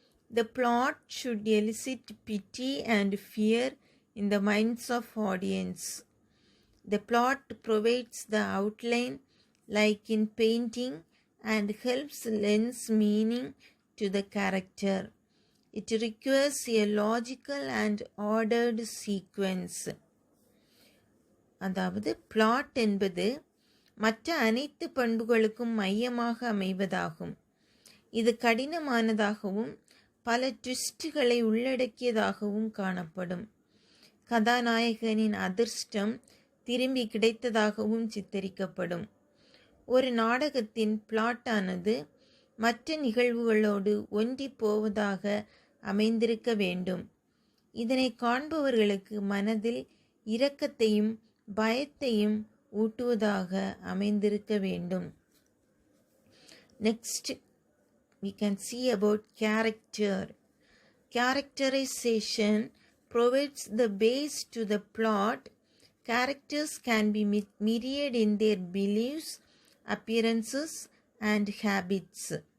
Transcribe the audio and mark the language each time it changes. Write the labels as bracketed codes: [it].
[en] The plot should elicit pity and fear in the minds of audience. The plot provides the outline like in painting and helps lend meaning to the character. It requires a logical and ordered sequence. [ta] அதாவது plot என்பது மற்ற அனைத்து பண்புகளுக்கும் மையமாக அமைவதாகும். இது கடினமானதாகவும் பல ட்விஸ்டுகளை உள்ளடக்கியதாகவும் காணப்படும். கதாநாயகனின் அதிர்ஷ்டம் திரும்பி கிடைத்ததாகவும் சித்தரிக்கப்படும். ஒரு நாடகத்தின் பிளாட்டானது மற்ற நிகழ்வுகளோடு ஒன்றி போவதாக அமைந்திருக்க வேண்டும். இதனை காண்பவர்களுக்கு மனதில் இரக்கத்தையும் பயத்தையும் ஊட்டுவதாக அமைந்திருக்க வேண்டும். [en] Next we can see about character. Characterization provides the base to the plot. Characters can be myriad in their beliefs, appearances and habits.